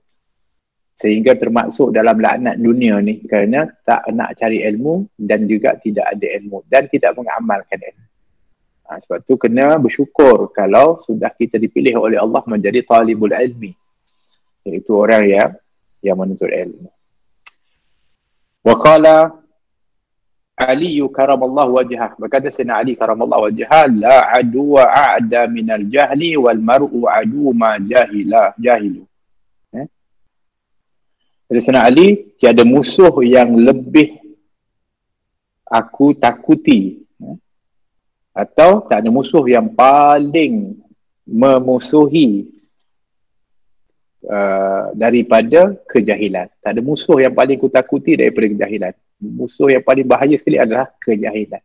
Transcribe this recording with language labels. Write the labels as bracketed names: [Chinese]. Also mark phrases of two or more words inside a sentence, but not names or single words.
[Malay] Sehingga termasuk dalam laknat dunia ni kerana tak nak cari ilmu dan juga tidak ada ilmu dan tidak mengamalkan ilmu. Sebab tu kena bersyukur kalau sudah kita dipilih oleh Allah menjadi [Arabic] طالب العلم, [Malay] iaitu orang yang menuntut ilmu. [Arabic] وقال علي كرم الله وجهه, [Malay] berkata Sayyidina Ali [Arabic] كرم الله وجهه لا عدو وأعدى من الجهل والمرء عدو ما جهل. [Malay] Jadi Sayyidina Ali, tiada musuh yang lebih aku takuti, atau tak ada musuh yang paling memusuhi daripada kejahilan. Tak ada musuh yang paling ku takuti daripada kejahilan. Musuh yang paling bahaya sekali adalah kejahilan.